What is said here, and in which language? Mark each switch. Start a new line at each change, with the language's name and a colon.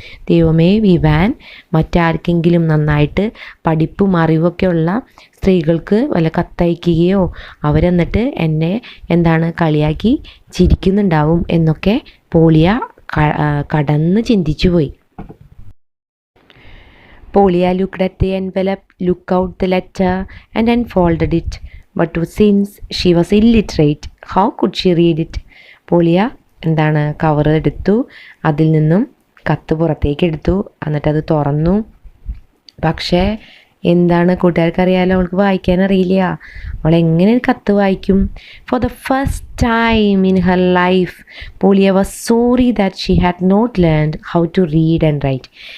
Malayalam: ദൈവമേ, ഇവാൻ മറ്റാർക്കെങ്കിലും നന്നായിട്ട് പഠിപ്പും അറിവൊക്കെ ഉള്ള സ്ത്രീകൾക്ക് വല്ല കത്തയക്കുകയോ അവരെന്നിട്ട് എന്നെ കളിയാക്കി ചിരിക്കുന്നുണ്ടാവും എന്നൊക്കെ പോളിയ കടന്ന് ചിന്തിച്ചു പോയി.
English: Polya looked at the envelope, looked out the letter and unfolded it. But since she was illiterate, how could she read it?
Malayalam: പോളിയ cover എടുത്തു, അതിൽ നിന്നും കത്ത് പുറത്തേക്ക് എടുത്തു, എന്നിട്ട് അത് തുറന്നു. പക്ഷേ കൂട്ടുകാർക്കറിയാലോ, അവൾക്ക് വായിക്കാൻ അറിയില്ല. അവൾ എങ്ങനെ കത്ത് വായിക്കും?
English: For the first time in her life പോളിയ was sorry that she had not learned how to read and write.